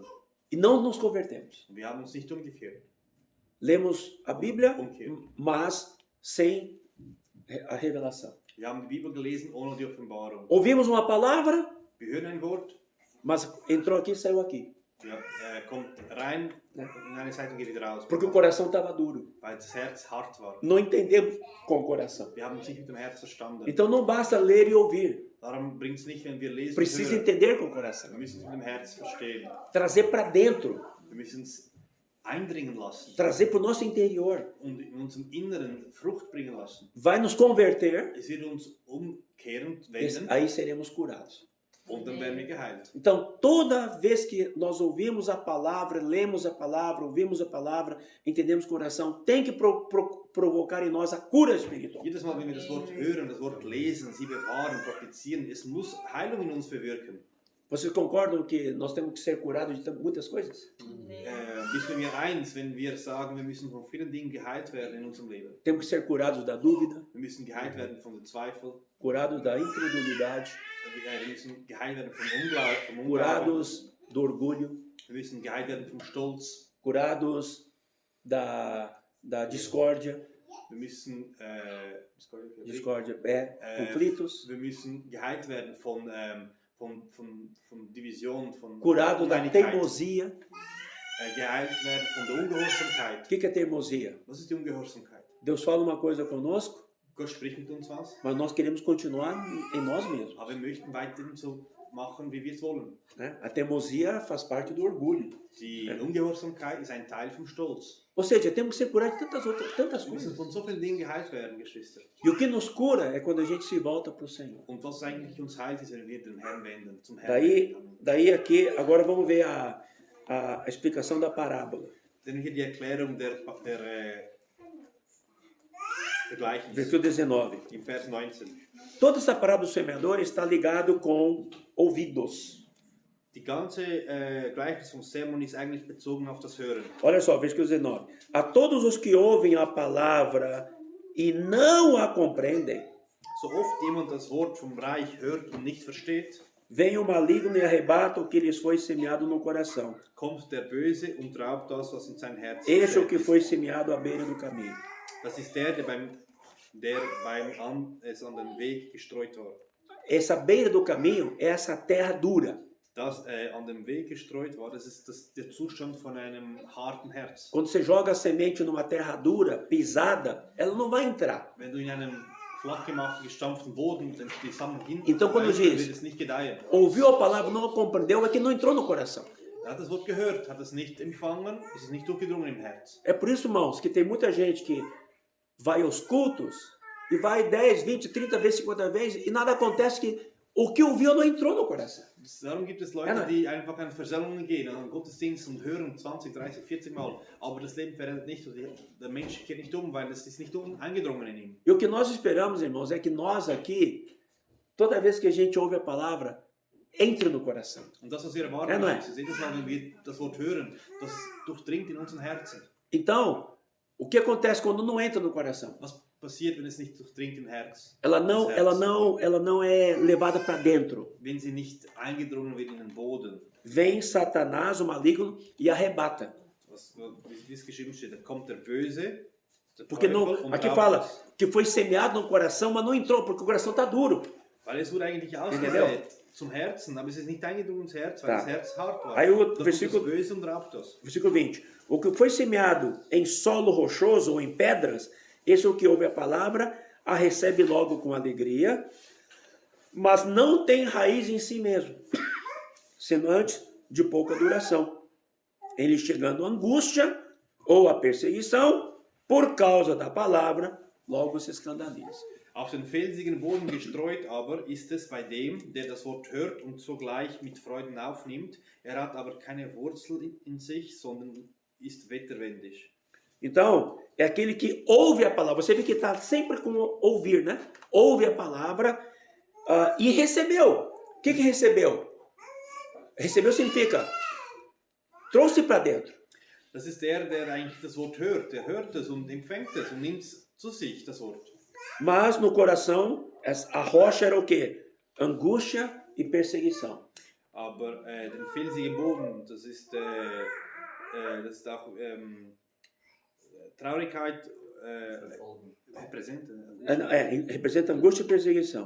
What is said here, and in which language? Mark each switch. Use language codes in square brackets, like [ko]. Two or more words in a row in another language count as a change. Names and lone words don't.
[pt] E não nos convertemos. [de] Und wir haben uns nicht umgekehrt. [pt] Lemos a Bíblia, [de] Umkehrt. [pt] mas sem a revelação. [de] Wir haben die Bibel gelesen ohne die Offenbarung. [pt] Ouvimos uma palavra, [de] Wir hören ein Wort, [pt] mas entrou aqui e saiu aqui. [de] ja, kommt rein in eine Seite und geht wieder raus. [pt] Porque o coração estava duro. [de] Weil das Herz hart war. [pt] Não entendemos com o coração. [de] Wir haben es nicht mit dem Herz verstanden. [pt] Então não basta ler e ouvir. [de] Darum bringt es nicht, wenn wir lesen und [pt] Precisa [de] hören. [pt] entender com o coração. [de] Wir müssen es mit dem Herz verstehen. [pt] Trazer para dentro. [de] Wir müssen es eindringen lassen [pt] Trazer para o nosso interior. [de] und in unserem Inneren Frucht bringen lassen. [pt] Vai nos converter. [de] Es wird uns umkehren, [pt] E [de] wenden [pt] aí seremos curados. [de] und dann werden wir geheilt. [pt] Então, toda vez que nós ouvimos a palavra, lemos a palavra, ouvimos a palavra, entendemos o coração, tem que provocar em nós a cura espiritual. [de] Jedes Mal, wenn wir das Wort hören, das Wort lesen, sie bewahren, praktizieren, es muss Heilung in uns bewirken. [pt] Vocês concordam que nós temos que ser curados de muitas coisas? [de] Bist du mir eins, wenn wir sagen, wir müssen von vielen Dingen geheilt werden in unserem Leben? [pt] Temos que ser curados da dúvida, [de] Wir müssen geheilt werden von dem Zweifel, [pt] curados da incredulidade, [de] wir müssen geheilt werden vom Unglauben, [pt] curados do orgulho, [de] wir müssen geheilt werden vom Stolz, [pt] curados da discórdia, [de] wir müssen [pt] conflitos, [de] wir müssen geheilt werden von Division, von [pt] curado da [de] Uneinigkeit, [pt] teimosia. [de] geheilt werden von der Ungehorsamkeit. [pt] O que é teimosia? [de] Was ist die Ungehorsamkeit? [pt] Deus fala uma coisa conosco, [de] Gott spricht mit uns was, [pt] mas nós queremos continuar em nós mesmos. [de] aber wir möchten weiterhin so machen, wie wir es wollen. [pt] Né? A teimosia faz parte do orgulho. [de] Die Ungehorsamkeit ist ein Teil vom Stolz. [pt] Ou seja, temos que ser curados de tantas [de] Wir müssen [pt] coisas. [de] von so vielen Dingen geheilt werden, Geschwister. [pt] E o que nos cura é quando a gente se volta para o Senhor. [de] Und was eigentlich uns heilt, ist, wenn wir den Herrn wenden, zum Herrn. [pt] Daí aqui, agora vamos ver a explicação da parábola. [de] Denn hier die Erklärung der Gleichnis [pt] Versículo 19. [de] im Vers 19. [pt] Toda essa parábola do semeador está ligado com ouvidos. [de] Die ganze Gleichnis vom Sermon ist eigentlich bezogen auf das Hören. [pt] Olha só, versículo 19. A todos os que ouvem a palavra e não a compreendem, [de] So oft jemand das Wort vom Reich hört und nicht versteht, [pt] vem o maligno e arrebata o que lhes foi semeado no coração. [de] kommt der Böse und raubt das, was in sein Herz [pt] Este é o [de] gesät [pt] que [de] ist. [pt] foi semeado à beira do caminho. [de] Das ist der es an den Weg gestreut war. [pt] Essa beira do caminho é essa terra dura. [de] Das an dem Weg gestreut war, das ist der Zustand von einem harten Herz. [pt] Quando você joga a semente numa terra dura, pisada, ela não vai entrar. [de] Wenn du in einem flach gemachten, gestampften Boden die Samen [pt] Então, quando diz- [de] wird es nicht gedeihen. [pt] Ouviu a palavra, não a compreendeu, é que não entrou no coração. [de] Er hat das Wort gehört, hat es nicht empfangen, ist es nicht durchgedrungen im Herz. [pt] É por isso, irmãos, que tem muita gente que vai aos cultos e vai 10, 20, 30 vezes, 50 vezes e nada acontece, que o que ouviu não entrou no coração. [de] Darum gibt es Leute, die einfach an Versammlungen gehen, an den Gottesdienst und hören 20, 30, 40 Mal, aber das Leben verändert nicht. Der Mensch kehrt nicht um, weil es ist nicht eingedrungen in ihm. [pt] E o que nós esperamos, irmãos, é que nós aqui, toda vez que a gente ouve a palavra, entre no coração. [de] Und das, was wir erwarten, Ja, nein. ist, jedes Mal, wenn wir das Wort hören, das durchdringt in unseren Herzen. [pt] Então, o que acontece quando não entra no coração? [de] Was passiert, wenn es nicht durchdringt im Herz? [pt] Ela não é levada para dentro. [de] Wenn sie nicht eingedrungen wird in den Boden. [pt] Vem Satanás, o maligno, e arrebata. [de] Wie es geschrieben steht, da kommt der Böse, der [pt] Porque [de] Teufel, [pt] não, [de] und [pt] aqui [de] raubt [pt] fala [de] es. [pt] que foi semeado no coração, mas não entrou, porque o coração está duro. [de] Weil es wurde eigentlich [pt] Entendeu? [de] ausgesät zum Herzen, aber es ist nicht eingedrungen ins Herz, weil [pt] Tá. [de] das Herz hart war. [pt] Aí o [de] Da kommt das [pt] versículo- [de] Böse und raubt das. [pt] Versículo 20. O que foi semeado em solo rochoso ou em pedras, esse é o que ouve a palavra, a recebe logo com alegria, mas não tem raiz em si mesmo, sendo antes de pouca duração. Ele chegando a angústia ou a perseguição, por causa da palavra, logo se escandaliza. [de] Auf den felsigen Boden gestreut aber ist es bei dem, der das Wort hört und sogleich mit Freuden aufnimmt. Er hat aber keine Wurzel in sich, sondern ist wetterwendig. [pt] Então, é aquele que ouve a palavra. Você vê que está sempre com ouvir, né? Ouve a palavra e recebeu. O que recebeu? Recebeu significa trouxe para dentro. [de] Das ist der eigentlich das Wort hört. Der hört es und empfängt es und nimmt es zu sich, das Wort. [pt] Mas no coração, a rocha era o quê? Angústia e perseguição. [de] Aber den felsigen Boden, das ist auch Traurigkeit, [pt] Representa angústia e perseguição.